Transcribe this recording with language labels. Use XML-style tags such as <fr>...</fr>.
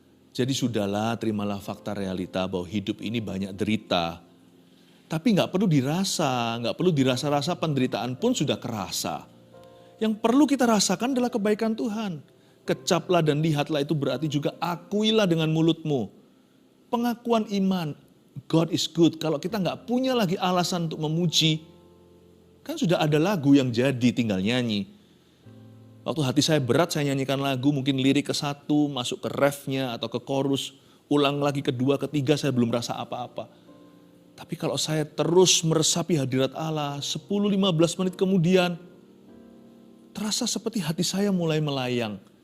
<id>Jadi sudahlah, terimalah fakta realita bahwa hidup ini banyak derita. Tapi gak perlu dirasa, gak perlu dirasa-rasa, penderitaan pun sudah kerasa. Yang perlu kita rasakan adalah kebaikan Tuhan. Kecaplah dan lihatlah itu berarti juga akuilah dengan mulutmu.</id> <en>Pengakuan iman, God is good.</en> <id>Kalau kita nggak punya lagi alasan untuk memuji, kan sudah ada lagu yang jadi, tinggal nyanyi. Waktu hati saya berat, saya nyanyikan lagu, mungkin lirik ke satu, masuk ke refnya atau ke chorus, ulang lagi kedua, ketiga, saya belum rasa apa-apa. Tapi kalau saya terus meresapi hadirat Allah, 10-15 menit kemudian, terasa seperti hati saya mulai melayang.</id>